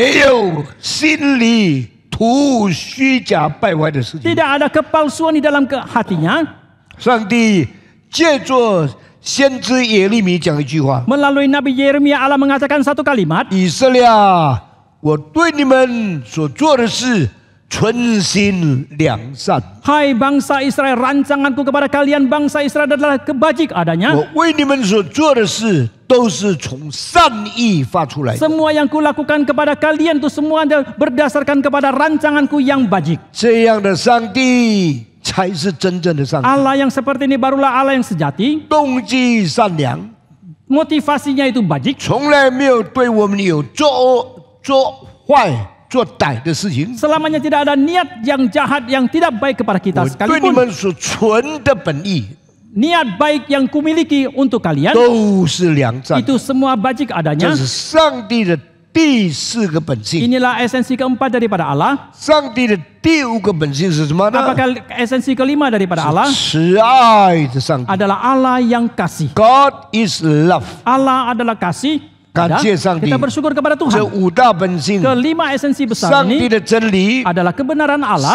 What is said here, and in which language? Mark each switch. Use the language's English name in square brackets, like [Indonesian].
[Chinese] 没有心里图虚假败坏的事情。 [Indonesian] tidak ada kepalsuan di dalam hatinya. [Chinese] 上帝借着先知耶利米讲一句话： [Indonesian] Melalui Nabi Yeremia Allah mengatakan satu kalimat, [Chinese] 以色列啊，我对你们所做的事存心良善， [Indonesian] Hai bangsa Israel, rancanganku kepada kalian bangsa Israel adalah kebajik adanya. [Chinese] 我为你们所做的事都是从善意发出来的。 [Indonesian] Semua yang kulakukan kepada kalian itu semua berdasarkan kepada rancanganku yang bajik. [Chinese] 这样的上帝才是真正的上帝， [Indonesian] Allah yang seperti ini barulah Allah yang sejati. [Chinese] 动机善良， [Indonesian] Motivasinya itu bajik. [Chinese] 从来没有对我们有做恶、做坏、做歹的事情。 [Indonesian] Selamanya tidak ada niat yang jahat yang tidak baik kepada kita [Chinese] 我对你 [Indonesian] sekalipun. [Chinese] 们所存的本意 [Indonesian] Niat baik yang kumiliki untuk kalian [Chinese] 都是良善的， [Indonesian] itu semua bajik [Chinese] 这 [Indonesian] adanya. [Chinese] 是上帝的第四个本性。 [Indonesian] Inilah esensi keempat daripada Allah. [Chinese] 上帝的第五个本性是什么呢？ [Indonesian] Apakah esensi kelima daripada Allah? [Chinese] 慈爱的上帝。 [Indonesian] Adalah Allah yang kasih. [English] God is love。 [Indonesian] Allah adalah kasih. [Chinese] 感谢上帝。 [Indonesian] Kita bersyukur kepada [Chinese] 这 [Indonesian] Tuhan. [Chinese] 五大本性， [Indonesian] Kelima esensi besar [Chinese] 上帝 [Indonesian] ini [Chinese] 的真理， [Indonesian] adalah kebenaran Allah,